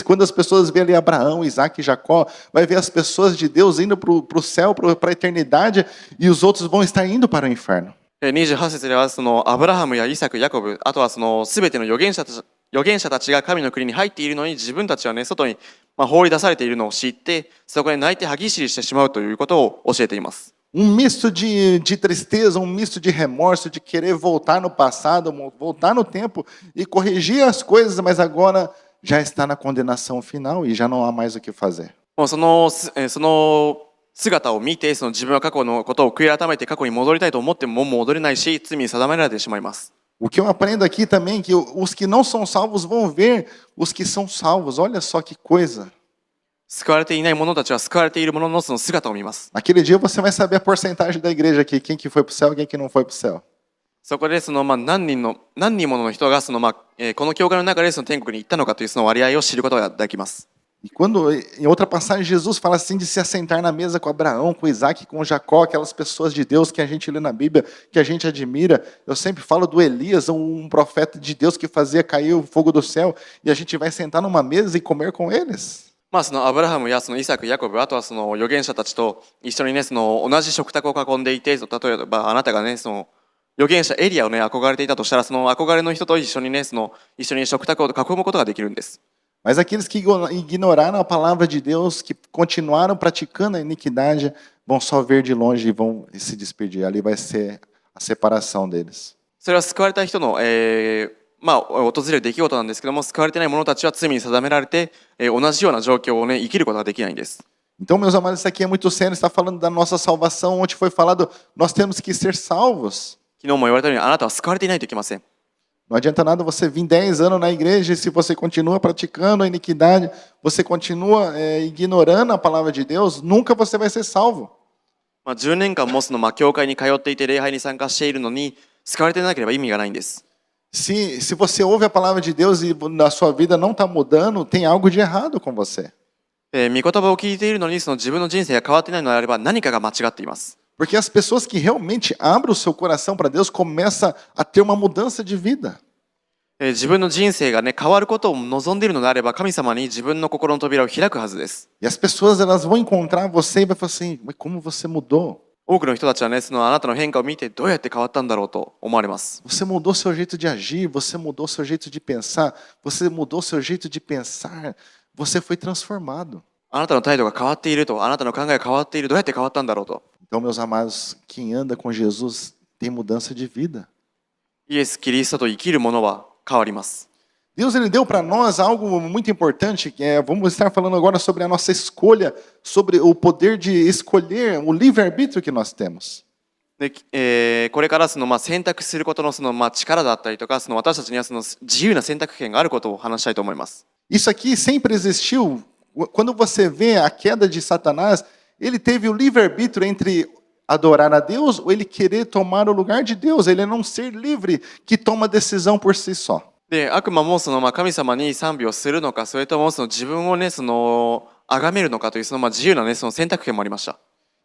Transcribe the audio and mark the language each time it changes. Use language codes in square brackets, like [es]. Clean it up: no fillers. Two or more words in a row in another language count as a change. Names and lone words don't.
[pt] Quando as pessoas veem ali Abraão, Isaac e Jacó, vai ver as pessoas de Deus indo para o céu, para a eternidade, e os outros vão estar indo para o inferno. [ja] 28 節ではそのアブラハムやイサク、ヤコブ、あとはその全ての預言者たちが神の国に入っているのに、自分たちはね、外に放り出されているのを知って、そこで泣いて歯ぎしりしてしまうということを教えています。 [pt] Misto de tristeza, misto de remorso, de querer voltar no passado, voltar no tempo e corrigir as coisas, mas agora já está na condenação final e já não há mais o que fazer. [ja] もうその姿を見て、その自分は過去のことを悔い改めて過去に戻りたいと思っても戻れないし、罪に定められてしまいます。 [pt] O que eu aprendo aqui também é que os que não são salvos vão ver os que são salvos. Olha só que coisa. [ja] 救われていない者たちは救われている者のその姿を見ます。 [pt] Naquele dia você vai saber a porcentagem da igreja aqui, quem que foi para o céu e quem que não foi para o céu. [ja] そこでその何人もの人がそのこの教会の中でその天国に行ったのかというその割合を知ることができます。 [pt] E quando, em outra passagem, Jesus fala assim de se assentar na mesa com Abraão, com Isaac, com Jacó, aquelas pessoas de Deus que a gente lê na Bíblia, que a gente admira. Eu sempre falo do Elias, um profeta de Deus que fazia cair o fogo do céu, e a gente vai sentar numa mesa e comer com eles. [ja] そのアブラハムやそのイサク、ヤコブ、あとはその預言者たちと一緒にね、その同じ食卓を囲んでいて、例えばあなたがね、その預言者エリアをね、憧れていたとしたら、その憧れの人と一緒にね、一緒に食卓を囲むことができるんです。 [pt] Mas aqueles que ignoraram a palavra de Deus, que continuaram praticando a iniquidade, vão só ver de longe e vão se despedir. Ali vai ser a separação deles. [ja] それは救われた人の、訪れる出来事なんですけども、救われてない者たちは罪に定められて、同じような状況をね、生きることができないんです。 [pt] Então, meus amados, isso aqui é muito sério. Está falando da nossa salvação, onde foi falado, nós temos que ser salvos. [ja] 昨日も言われたように、あなたは救われていないといけません。 [pt] Não adianta nada você vir 10 anos na igreja e se você continua praticando a iniquidade, você continua ignorando a palavra de Deus, nunca você vai ser salvo. [ja] 10 年間もその教会に通っていて礼拝に参加しているのに救われてなければ意味がないんです。 [pt] Se você ouve a palavra de Deus e na sua vida não está mudando, tem algo de errado com você. [ja] 御言葉を聞いているのにその自分の人生が変わっていないのであれば何かが間違っています。 [pt] Porque as pessoas que realmente abrem o seu coração para Deus começam a ter uma mudança de vida. [ja] 自分の人生がね変わることを望んでいるのであれば神様に自分の心の扉を開くはずです。 [pt] E as pessoas elas vão encontrar você e vai falar assim, mas como você mudou? [ja] 多くの人たちはねそのあなたの変化を見てどうやって変わったんだろうと思われます。 [pt] Você mudou seu jeito de agir, você mudou seu jeito de pensar, você mudou seu jeito de pensar, você foi transformado. [ja] あなたの態度が変わっていると、あなたの考えが変わっている、どうやって変わったんだろうと。 [pt] Então, meus amados, quem anda com Jesus tem mudança de vida. [ja] イエス・キリストと生きる者は変わります。 [pt] Deus ele deu para nós algo muito importante, que vamos estar falando agora sobre a nossa escolha, sobre o poder de escolher, o livre-arbítrio que nós temos. [ja] でこれから選択することの力だったりとか、私たちには自由な選択権があることを話したいと思います。 [pt] Isso aqui sempre existiu. Quando você vê a queda de Satanás, ele teve o livre-arbítrio entre adorar a Deus ou ele querer tomar o lugar de Deus. Ele não ser livre que toma decisão por si só. [ja] で悪魔も神様に賛美をするのか、それとも自分をね崇めるのかという自由なね選択権もありました。